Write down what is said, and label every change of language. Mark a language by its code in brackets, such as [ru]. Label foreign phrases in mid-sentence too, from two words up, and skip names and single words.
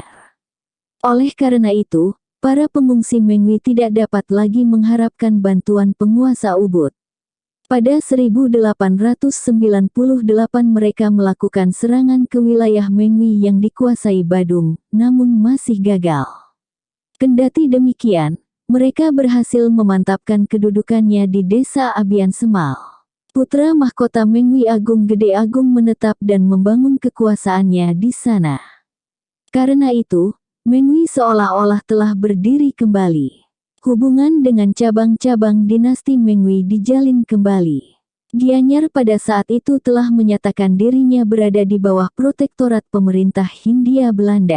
[id] Oleh karena itu, para pengungsi Mengwi tidak dapat lagi mengharapkan bantuan penguasa Ubud. Pada 1898 mereka melakukan serangan ke wilayah Mengwi yang dikuasai Badung, namun masih gagal. Kendati demikian, mereka berhasil memantapkan kedudukannya di desa Abian Semal. Putra mahkota Mengwi Agung Gede Agung menetap dan membangun kekuasaannya di sana. Karena itu, Mengwi seolah-olah telah berdiri kembali. Hubungan dengan cabang-cabang dinasti Mengwi dijalin kembali. Gianyar pada saat itu telah menyatakan dirinya berada di bawah protektorat pemerintah Hindia Belanda.